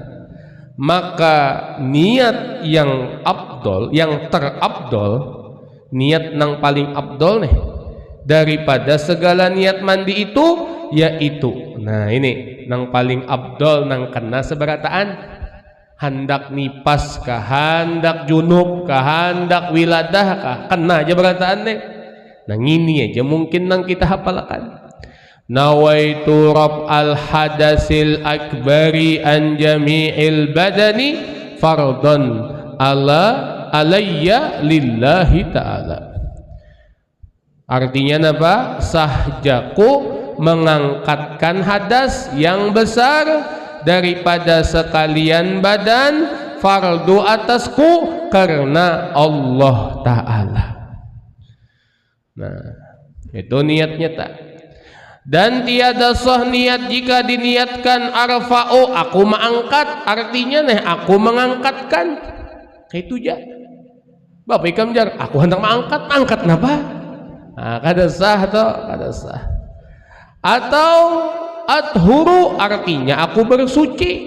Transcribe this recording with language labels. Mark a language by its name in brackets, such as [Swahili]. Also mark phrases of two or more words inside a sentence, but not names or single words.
[Banjar] Maka niat yang afdol, yang terabdol, niat yang paling afdol nih daripada segala niat mandi itu, yaitu nah ini yang paling afdol, yang kena seberataan, hendak nipas kah, hendak junub kah, hendak wiladah kah, kena aja berataan nih. Nah ini aja mungkin yang kita hafalkan. [Arabic] نويت رفع الحدث الأكبر عن جميع البدن فرضا علي لله تعالى. [Banjar] Artinya apa? Sahjaku mengangkatkan hadas yang besar daripada sekalian badan, fardu atasku karena Allah Ta'ala. Nah itu niatnya tak. Dan tiada sah niat jika diniatkan arfa'u, aku mengangkat, artinya nih aku mengangkatkan. Kayak itu aja. Bapak ikam jar, aku hendak mengangkat, angkat napa? Nah, kada sah atau kada sah. Atau athuru, artinya aku bersuci.